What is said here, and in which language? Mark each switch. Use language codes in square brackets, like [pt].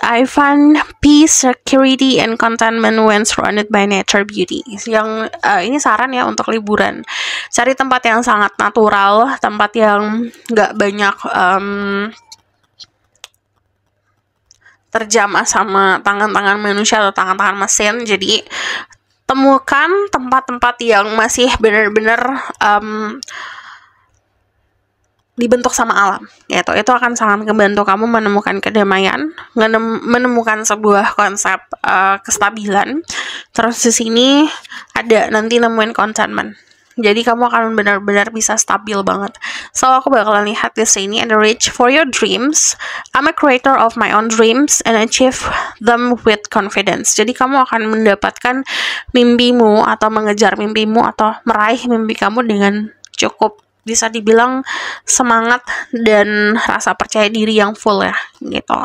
[en] I find peace, security, and contentment when surrounded by nature beauty. [id] Yang ini saran ya untuk liburan. Cari tempat yang sangat natural, tempat yang nggak banyak terjamah sama tangan-tangan manusia atau tangan-tangan mesin. Jadi temukan tempat-tempat yang masih benar-benar dibentuk sama alam gitu. Itu akan sangat membantu kamu menemukan kedamaian, menemukan sebuah konsep kestabilan. Terus di sini ada nanti nemuin contentment. Jadi kamu akan benar-benar bisa stabil banget. So aku bakalan lihat di sini ada [en] reach for your dreams. I'm a creator of my own dreams and achieve them with confidence. [id] Jadi kamu akan mendapatkan mimpimu atau mengejar mimpimu atau meraih mimpi kamu dengan cukup bisa dibilang semangat dan rasa percaya diri yang full ya gitu.